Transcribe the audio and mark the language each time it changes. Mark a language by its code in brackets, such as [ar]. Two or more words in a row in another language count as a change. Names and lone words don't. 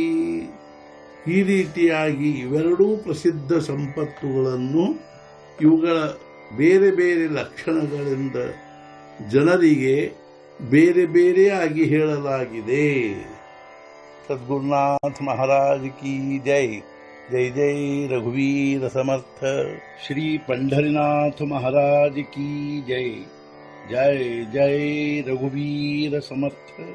[kn] ಈ ರೀತಿಯಾಗಿ ಇವೆರಡೂ ಪ್ರಸಿದ್ಧ ಸಂಪತ್ತುಗಳನ್ನು ಇವುಗಳ ಬೇರೆ ಬೇರೆ ಲಕ್ಷಣಗಳಿಂದ ಜನರಿಗೆ ಬೇರೆ ಬೇರೆಯಾಗಿ ಹೇಳಲಾಗಿದೆ. [hi] सद्गुरुनाथ महाराज की जय. [mr] जय जय रघुवीर समर्थ. [hi] ಶ್ರೀ पंढरीनाथ महाराज की जय. [mr] जय जय रघुवीर समर्थ.